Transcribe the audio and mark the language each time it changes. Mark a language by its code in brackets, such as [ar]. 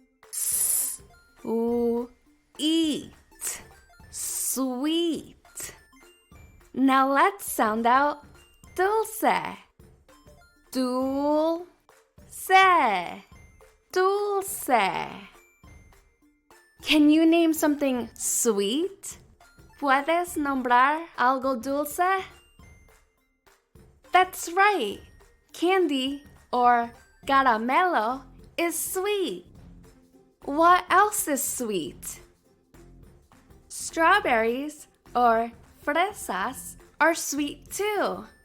[en] Sweet. Sweet. Now let's sound out Dulce. [es] Dulce. Dulce. [en] Can you name something sweet? [es] ¿Puedes nombrar algo dulce? [en] That's right. Candy or caramelo is sweet. What else is sweet? Strawberries or fresas are sweet too.